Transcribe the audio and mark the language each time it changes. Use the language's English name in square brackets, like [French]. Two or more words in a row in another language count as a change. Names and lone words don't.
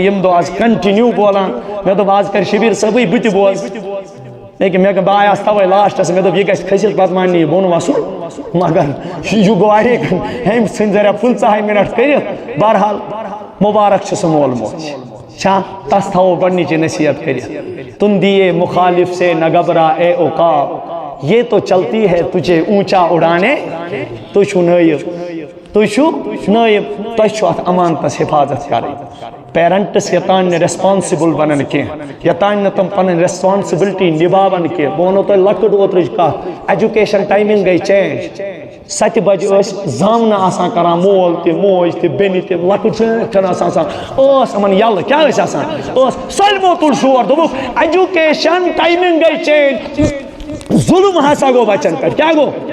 [Kashmiri] یِم دۄہ آز کنٹِنیوٗ بولان مےٚ دوٚپ آز کر شبیٖر صٲبٕے بہٕ تہِ بوز لیکن مےٚ بہٕ آیاس تَوَے لاسٹَس مےٚ دوٚپ یہِ گژھِ کھٔسِتھ پَتہٕ مانہِ یہِ بۄن وَسُن مگر یہِ گوٚو واریاہ أمۍ ژھٕنۍ ذرا 15 مِنٹ کٔرِتھ بہرحال مُبارک چھُ سُہ مول موج چھا تس تھاوو گۄڈنِچی نصیحت کٔرِتھ [Urdu] تم دیے مخالف سے نہ گھبرا اے عقاب یہ تو چلتی ہے تجھے اونچا اڑانے [Kashmiri] تُہۍ چھُو نٲیِب تُہۍ چھُو نٲیِب تۄہہِ چھُو اَتھ امانتس حفاظت کَرٕنۍ پیرنٹس یوٚتانۍ نہٕ ریسپانسِبل بنن کینٛہہ یوٚتانۍ نہٕ تِم پنٕنۍ ریسپانسبلٹی نِباون کینٛہہ بہٕ وَنو تۄہہِ لۄکٕٹ اوترٕچ کتھ [English] education timing [Kashmiri] گٔے چینج 7 بجہِ ٲسۍ زامنہٕ آسان کران مول تہِ موج تہِ بیٚنہِ تہِ لۄکٕٹ چھَنہٕ آسان ٲس یِمن یَلہٕ کیٛاہ ٲسۍ آسان ٲس سٲلمو تُل شور دوٚپُکھ [English] education timing [Kashmiri] گٔے چینج ظُلم ہسا گوٚو بچن پٮ۪ٹھ کیٛاہ گوٚو